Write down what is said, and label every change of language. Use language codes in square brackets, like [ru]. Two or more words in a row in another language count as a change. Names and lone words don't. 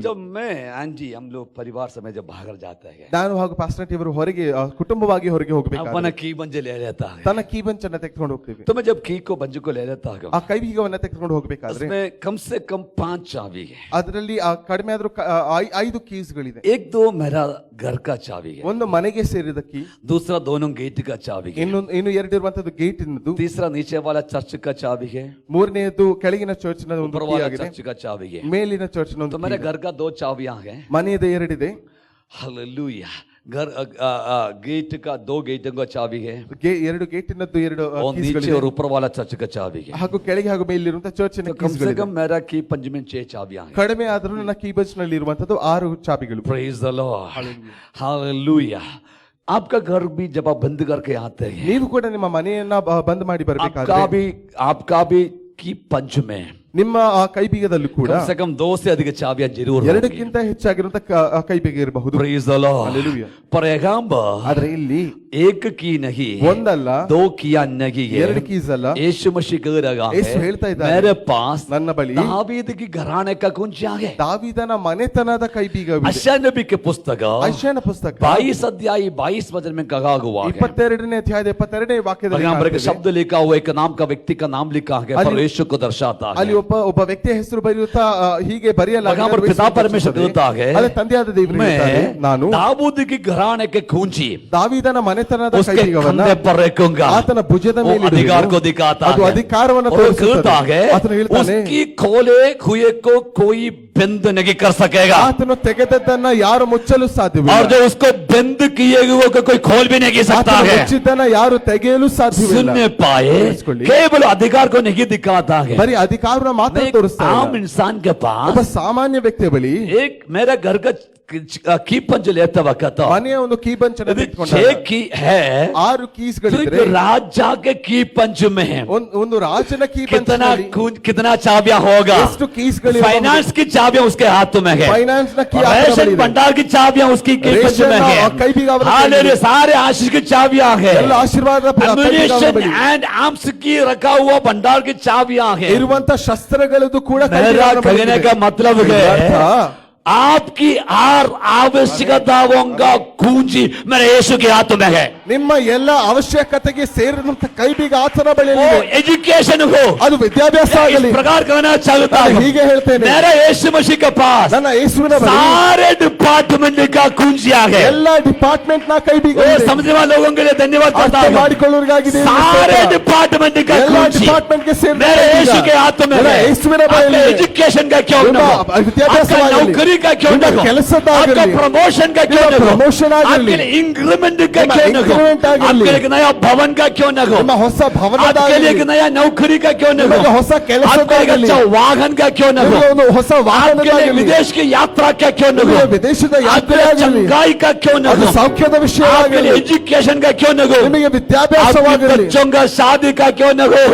[hi] जब मैं आंटी हम लोग परिवार समय जब बाहर जाते हैं, [kn] ನಾನು ಹಾಗೂ ಪಾಸ್ಟರ್ ಟಿ ಅವರು ಹೊರಗೆ ಕುಟುಂಬವಾಗಿ ಹೊರಗೆ [hi] अपना [kn] ಹೋಗಬೇಕಾದ್ರೆ [hi] की बंजे ले लेता है। [kn] ತನ್ನ ಕೀ ಬಂಚ್ ಅನ್ನ ತೆಗೆದುಕೊಂಡು ಹೋಗ್ತೀವಿ. [hi] तो मैं जब की को बंजू को ले लेता हूँ, [kn] ಆ ಕೈಬೀಗವನ್ನ ತೆಗೆದುಕೊಂಡು ಹೋಗಬೇಕಾದ್ರೆ [hi] उसमें कम से कम 5 चाबी है। [kn] ಅದರಲ್ಲಿ ಕಡಿಮೆ ಆದ್ರೂ 5 ಕೀಸ್ಗಳಿದೆ. [hi] एक दो मेरा घर का चाबी है, [kn] ಒಂದು ಮನೆಗೆ ಸೇರಿದ ಕೀ, [hi] दूसरा दोनों गेट का चाबी है, [kn] ಇನ್ನು ಎರಡು ಇರುವಂತದ್ದು ಗೇಟ್ ಇನ್ನದು, [hi] तीसरा नीचे वाला चर्च का चाबी है, [kn] ಮೂರನೆಯದು ಕೆಳಗಿನ ಚರ್ಚ್ ನ ಒಂದು [hi] ऊपर [kn] ಕೀ [hi] वाला [kn] ಆಗಿದೆ, [hi] चर्च का चाबी है। [kn] ಮೇಲಿನ ಚರ್ಚ್ ನ [hi] तो [kn] ಒಂದು [hi] मेरे key घर का 2 चाबियां हैं। [kn] ಇದೆ. ಮನೆಯದ ಎರಡಿದೆ. [hi] हालेलुया, घर गेट का 2 गेटों का चाबी है, [kn] ಎರಡು ಗೇಟ್ ಇನ್ನದ್ದು ಎರಡು [hi] और नीचे [kn] ಕೀಸ್ಗಳಿದೆ. [hi] और ऊपर वाला चर्च का चाबी है। [kn] ಹಾಗೂ ಕೆಳಗೆ ಹಾಗೂ ಮೇಲಿರುವಂತ ಚರ್ಚ್ ನ [hi] तो कम से [kn] ಕೀಸ್ಗಳಿದೆ. [hi] कम मेरा की पंज में 6 चाबियां हैं। [kn] ಕಡಿಮೆ ಆದ್ರೂ ನನ್ನ ಕೀ ಬಂಚ್ ನಲ್ಲಿ ಇರುವಂತದ್ದು 6 ಚಾಬಿಗಳು. [en] praise the Lord, [hi] हालेलुया। आपका घर भी जब आप बंद करके आते हैं, [kn] ನೀವು ಕೂಡ ನಿಮ್ಮ ಮನೆಯನ್ನ ಬಂದ್ ಮಾಡಿ ಬರ್ಬೇಕಾದ್ರೆ [hi] आपका भी की पंच में [kn] ನಿಮ್ಮ ಆ ಕೈಬೀಗದಲ್ಲೂ ಕೂಡ [hi] कम से कम 2 से अधिक चाबियां जरूर होंगी। [kn] ಎರಡಕ್ಕಿಂತ ಹೆಚ್ಚಾಗಿರುವಂತ ಕೈಬೀಗ ಇರಬಹುದು. [en] praise the Lord, [hi] हालेलुया। पर पैगंबर [kn] ಆದ್ರೆ ಇಲ್ಲಿ [hi] एक की नहीं, [kn] ಒಂದಲ್ಲ, [hi] 2 किया नहीं है, [kn] ಎರಡು ಕೀಸ್ ಅಲ್ಲ. [hi] यीशु मसीह कह रहा [kn] ಯೇಸು [hi] है, [kn] ಹೇಳ್ತಾ ಇದ್ದಾರೆ, [hi] मेरे पास [kn] ನನ್ನ ಬಳಿ [hi] दावीद की घराने का कुंजिया है। [kn] ದಾವೀದನ ಮನೆತನದ ಕೈಬೀಗವಿದೆ. [hi] यशायाह नबी के पुस्तक [kn] ಯೆಶಾಯನ ಪುಸ್ತಕ [hi] 22 अध्याय 22 वचन में कहा हुआ है, [kn] 22ನೇ ಅಧ್ಯಾಯದ 22ನೇ ವಾಕ್ಯದಲ್ಲಿ [hi] पैगंबर का [kn] ಕಾಣ್ತೇವೆ. [hi] शब्द लिखा हुआ, एक नाम का व्यक्ति का नाम लिखा है, पर यीशु को दर्शाता [kn] ಅಲ್ಲಿ [hi] है। [kn] ಒಬ್ಬ ವ್ಯಕ್ತಿಯ ಹೆಸರು ಬರೆಯುತ್ತಾ ಹೀಗೆ ಬರೆಯಲಾಗಿದೆ. [hi] पैगंबर पिता परमेश्वर कहता है, [kn] ಅದೇ ತಂದೆಯಾದ ದೇವರು ಹೇಳ್ತಾರೆ, [hi] मैं [kn] ನಾನು [hi] दाऊद की घराने के कुंजी [kn] ದಾವೀದನ ಮನೆತನದ [hi] उसके [kn] ಕೈಬೀಗವನ್ನ [hi] कंधे पर रखूंगा। [kn] ಆತನ ಭುಜದ [hi] वो [kn] ಮೇಲೆ [hi] अधिकार को [kn] ಇಡುವೆನು. [hi] दिखाता [kn] ಅದು [hi] है, [kn] ಅಧಿಕಾರವನ್ನು [hi] और कहता [kn] ತೋರಿಸುತ್ತದೆ. [hi] है, [kn] ಆತನು ಹೇಳ್ತಾನೆ, [hi] उसकी खोले हुए को कोई बंद नहीं कर सकेगा, [kn] ಆತನು ತೆಗೆದದ್ದನ್ನ ಯಾರು ಮುಚ್ಚಲು ಸಾಧ್ಯವಿಲ್ಲ. [hi] और जो उसको बंद किए हुए को कोई खोल भी नहीं सकता [kn] ಆತನು [hi] है। [kn] ಮುಚ್ಚಿದ್ದನ್ನ ಯಾರು ತೆಗೆಯಲು ಸಾಧ್ಯವಿಲ್ಲ. [hi] सुनने पाए, [kn] ಕೇಳಿಸ್ಕೊಳ್ಳಿ. [hi] केवल अधिकार को नहीं दिखाता है, [kn] ಬರೀ ಅಧಿಕಾರನ ಮಾತ್ರ [hi] एक [kn] ತೋರಿಸ್ತಾ [hi] आम [kn] ಇಲ್ಲ. [hi] इंसान के [kn] ಒಬ್ಬ [hi] पास [kn] ಸಾಮಾನ್ಯ ವ್ಯಕ್ತಿಯ ಬಳಿ [hi] एक मेरा घर का कीपंज लेता वक्त [kn] ಮನೆಯ ಒಂದು ಕೀ ಬಂಚ್ [hi] यदि 6 की है [kn] 6 ಕೀಸ್ [hi] तो [kn] ಗಳಿದ್ರೆ [hi] एक राजा के की पंच में [kn] ಒಂದು ರಾಜನ ಕೀ [hi] कितना चाबियां होगा, [kn] ಎಷ್ಟು ಕೀಸ್ ಗಳಿವೆ, [hi] फाइनेंस की चाबियां उसके हाथ में है, [kn] ಫೈನಾನ್ಸ್ ನ ಕೀ [hi] रेशन भंडार की चाबियां उसकी की पंच में है, हालेलुया, सारे आशीष की चाबियां है, [kn] ಎಲ್ಲ ಆಶೀರ್ವಾದದ [en] ammunition and arms [hi] की रखा हुआ भंडार की चाबियां है। [kn] ಇರುವಂತ ಶಸ್ತ್ರಗಳದು ಕೂಡ [hi] मेरा कहने का मतलब है आपकी हर आवश्यकताओं का कुंजी मेरे यीशु के हाथ में है। [kn] ನಿಮ್ಮ ಎಲ್ಲ ಅವಶ್ಯಕತೆಗೆ ಸೇರಿದಂತ ಕೈಬೀಗ ಆತನ ಬಳಿಯಲ್ಲಿದೆ। [hi] एजुकेशन हो, [kn] ಅದು ವಿದ್ಯಾಭ್ಯಾಸ ಆಗಲಿ, [hi] इस प्रकार कहना चाहता हूं, [kn] ಹೀಗೆ ಹೇಳ್ತೇನೆ, [hi] मेरे यीशु मसीह के पास [kn] ನನ್ನ ಯೇಸುವಿನ ಬಳಿ [hi] सारे डिपार्टमेंट का कुंजिया है। [kn] ಎಲ್ಲ ಡಿಪಾರ್ಟ್ಮೆಂಟ್ ನ ಕೈಬೀಗ ಇದೆ। [hi] समझने वाले लोगों के लिए धन्यवाद करता [kn] ಅರ್ಥ [hi] हूं। [kn] ಮಾಡಿಕೊಳ್ಳುವವರಿಗಾಗಿ [hi] सारे डिपार्टमेंट का [kn] ಎಲ್ಲ [hi] कुंजी [kn] ಡಿಪಾರ್ಟ್ಮೆಂಟ್ ಗೆ ಸೇರಿದ [hi] मेरे यीशु के हाथ में है। [kn] ಯೇಸುವಿನ ಬಳಿಯಲ್ಲಿ [hi] आपका एजुकेशन का क्यों न हो, आपका नौकरी का क्यों न हो, आपका प्रमोशन का क्यों न हो, [kn] प्रमोशन [hi] आपके लिए इंक्रीमेंट का क्यों न हो, आपके लिए एक नया भवन का क्यों न हो, [kn] ನಿಮ್ಮ ಹೊಸ ಭವನದ [hi] आपके लिए एक नया नौकरी का क्यों न हो, [kn] ನಿಮಗೆ ಹೊಸ [hi] आपके लिए [kn] ಕೆಲಸದಾಗಲಿ, [hi] अच्छा वाहन का क्यों न हो, [kn] ನಿಮಗೆ ಒಂದು ಹೊಸ [hi] आपके लिए [kn] ವಾಹನದಾಗಲಿ, [hi] विदेश की यात्रा का क्यों न हो, [kn] ನಿಮಗೆ ವಿದೇಶದ [hi] आपके लिए [kn] ಯಾತ್ರೆಯಾಗಲಿ, [hi] चंगाई का क्यों न [kn] ಅದು [hi] हो, [kn] ಸೌಖ್ಯದ [hi] आपके [kn] ವಿಷಯವಾಗಲಿ, [hi] लिए एजुकेशन का क्यों न हो, [kn] ನಿಮಗೆ [hi] आपके [kn] ವಿದ್ಯಾಭ್ಯಾಸವಾಗಲಿ, [hi] बच्चों का शादी का क्यों न हो,